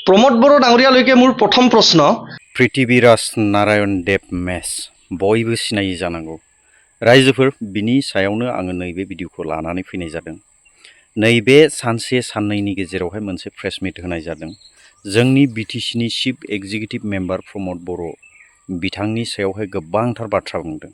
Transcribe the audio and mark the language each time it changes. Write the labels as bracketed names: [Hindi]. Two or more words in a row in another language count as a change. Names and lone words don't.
[Assamese] प्रमोद बर' डांगरियाলৈকে মোৰ প্ৰথম প্ৰশ্ন [Bodo] पृथ्वीराज नारायण देव मेस बयबो सिनायै जानांगौ रायजोफोर बिनि सायावनो आङो नैबे भिडिअखौ लानानै फैनाय जादों। नैबे सानसे साननैनि गेजेरावहाय मोनसे प्रेस मिट होनाय जादों। जोंनि बिटिसिनि [English] Chief Executive Member [Bodo] प्रमोद बर' बिथांनि सायावहाय गोबांथार बाथ्रा बुंदों।